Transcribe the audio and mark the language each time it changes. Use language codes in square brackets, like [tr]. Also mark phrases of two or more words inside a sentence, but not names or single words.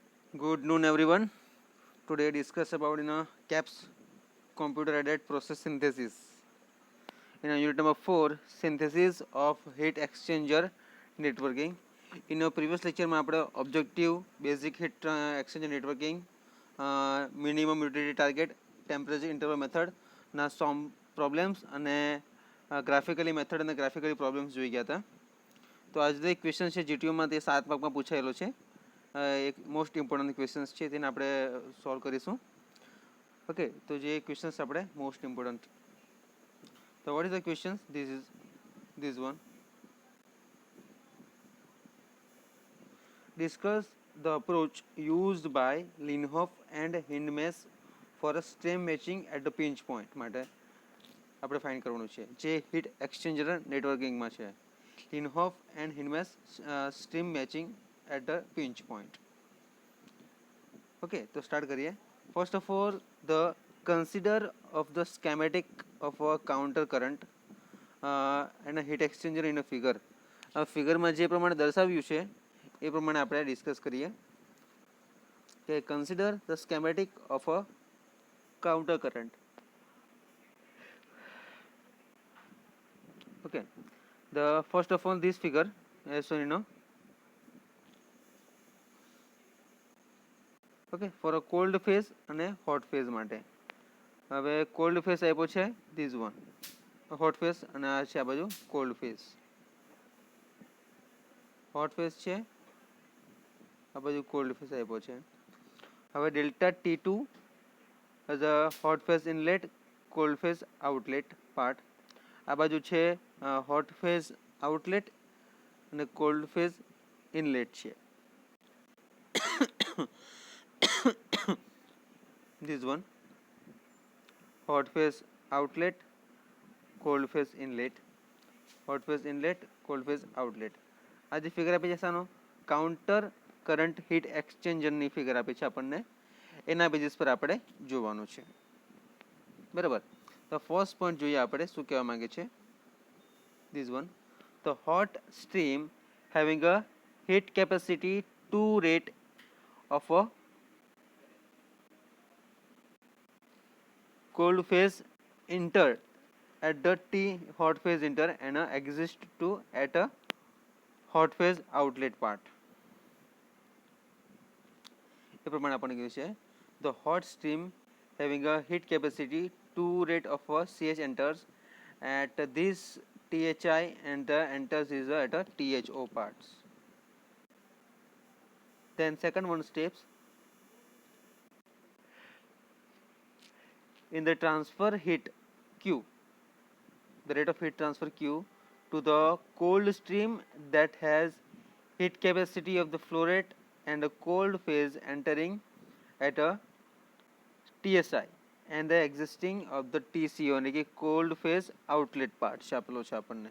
[en] Good noon, everyone. Today discuss about CAPS computer aided process synthesis. Unit number 4 synthesis of heat exchanger networking. In our previous lecture [gu] માં આપણે [en] objective basic heat exchanger networking minimum utility target temperature interval method ના some problems અને graphically method અને graphically problems [gu] જોઈ ગયા હતા. તો આજનો એક ક્વેશ્ચન છે જીટીયુ માં તે 7 માર્કમાં પૂછાયેલો છે. એક [en] most important questions [gu] છે તેને આપણે સોલ્વ કરીશું. ઓકે, તો જે ક્વેશ્ચન્સ આપણે [en] most important. So what is the question? This one. Discuss the approach used by Linhoff and Hindmess for a stream matching at the pinch point. [gu] માટે આપણે ફાઇન્ડ કરવાનું છે જે [en] heat exchanger networkingમાં [gu] છે. [en] Linhoff and Hindmess stream matching at the pinch point. [gu] Okay, તો સ્ટાર્ટ કરીએ. [en] First of all, the consider of the schematic of a counter current and a heat exchanger in a figure. [gu] આ ફિગરમાં જે પ્રમાણે દર્શાવ્યું છે એ પ્રમાણે આપણે ડિસ્કસ કરીએ કે [en] consider the schematic of a counter current. Okay, the first of all this figure as shown okay for a cold phase અને hot phase માટે. [gu] હવે [en] cold phase [gu] આપ્યો છે [en] this one, hot phase, [gu] અને આ છે આ બાજુ [en] cold phase. hot phase [gu] છે, આ બાજુ [en] cold phase [gu] આપ્યો છે. [en] હવે delta T2 as a hot phase inlet, cold phase outlet part. [gu] આ બાજુ છે [en] hot phase outlet [gu] અને [en] cold phase inlet [gu] છે. [en] This one, hot phase outlet, cold phase inlet, hot phase inlet, cold phase outlet. [gu] આ જે ફિગર આપી છે શાનો? [en] counter current heat exchangerની [gu] ફિગર આપી છે આપણને, એના બેઝિસ પર આપણે જોવાનું છે. બરાબર. તો [en] first point [gu] જોઈએ આપણે શું કહેવા માંગે છે. [en] This one, the hot stream having a heat capacity 2 rate of a cold phase enter at the T hot phase enter and exist to at a hot phase outlet part. [gu] એ પ્રમાણે આપણને કહ્યું છે [en] the hot stream having a heat capacity 2 rate of a CH enters at this THI and enters is at a THO parts. Then second one steps in the transfer heat Q, the rate of heat transfer Q to the cold stream that has heat capacity of the flow rate and a cold phase entering at a TSI and the existing of the TCO [gu] એટલે કે [en] cold phase outlet part [gu] છે આપેલો છે આપણને.